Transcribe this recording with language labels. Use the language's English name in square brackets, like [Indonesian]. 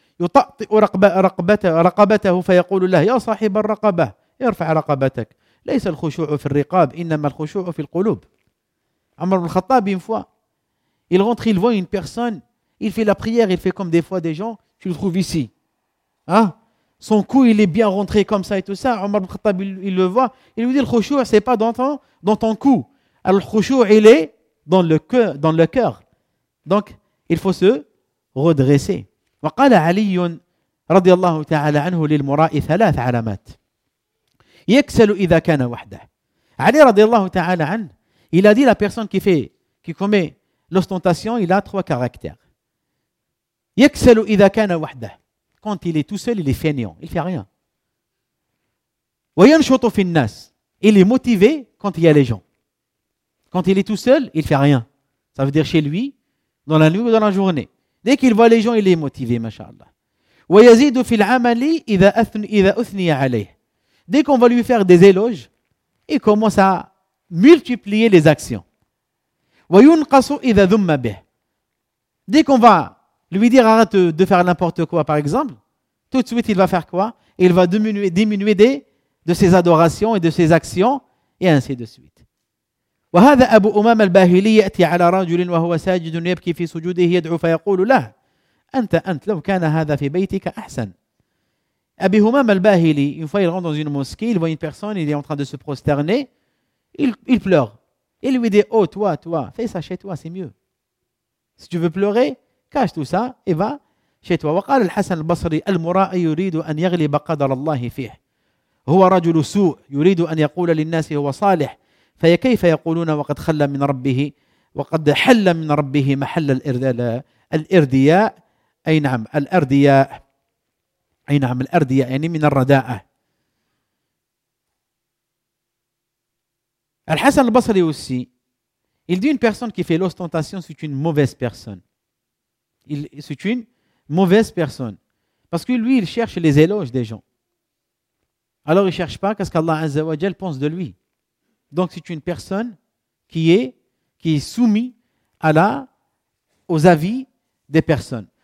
[Arabic] يطأطئ رقبته فيقول له يا صاحب الرقبة ارفع رقبتك ليس الخشوع في الرقاب إنما الخشوع في القلوب. [French] عمر بن الخطاب une fois, il rentre, il voit une personne, il fait la prière, il fait comme des fois des gens, tu le trouves ici, hein? Son cou, il est bien rentré comme ça et tout ça. Omar bin Khattab, il le voit, il lui dit, le khushu' c'est pas dans ton cou, le khushu' il est dans le cœur. Donc il faut se redresser. [Arabic] وقال علي رضي الله تعالى عنه للمراء ثلاث علامات يكسل اذا كان وحده. [French] علي [Arabic] رضي الله تعالى عنه, [French] il a dit, la personne qui commet l'ostentation, il a trois caractères. [Arabic] يكسل اذا كان وحده, [French] quand il est tout seul, il est fainéant, il fait rien. [Arabic] وينشط في الناس, [French] il est motivé quand il y a les gens. Quand il est tout seul, il fait rien, ça veut dire chez lui, dans la nuit ou dans la journée. Dès qu'il voit les gens, il est motivé, mashallah. [Arabic] Wa yazidu fil amali idha athni alayh. [French] Dès qu'on va lui faire des éloges, il commence à multiplier les actions. [Arabic] Wa yunqasu idha dhumma bih. [French] Dès qu'on va lui dire arrête de faire n'importe quoi, par exemple, tout de suite il va faire quoi? Il va diminuer de ses adorations et de ses actions, et ainsi de suite. [Arabic] وهذا أبو أمامة الباهلي يأتي على رجل وهو ساجد يبكي في سجوده يدعو فيقول له أنت لو كان هذا في بيتك أحسن. [French] أبي همام الباهلي, une fois il rentre dans une mosquée, il voit une personne, il est en train de se prosterner, il pleure. Il lui dit, oh toi, fais ça chez toi, c'est mieux. Si tu veux pleurer, cache tout ça et va chez toi. [Arabic] وقال الحسن البصري المرائي يريد أن يغلب قدر الله فيه. هو رجل سوء يريد أن يقول للناس هو صالح. فيكيف يقولون وقد خلى من ربه وقد حل من ربه محل الإرداء أي نعم الأرديا أي نعم الأرديا يعني من الرداءة. [French] الحسن البصري aussi, il dit une personne qui fait l'ostentation c'est une mauvaise personne. C'est une mauvaise personne parce que lui il cherche les éloges des gens. Alors il cherche pas qu'est-ce qu'Allah [Arabic] Azza wa Jal [French] pense de lui. Donc c'est une personne qui est soumise à la aux avis des personnes.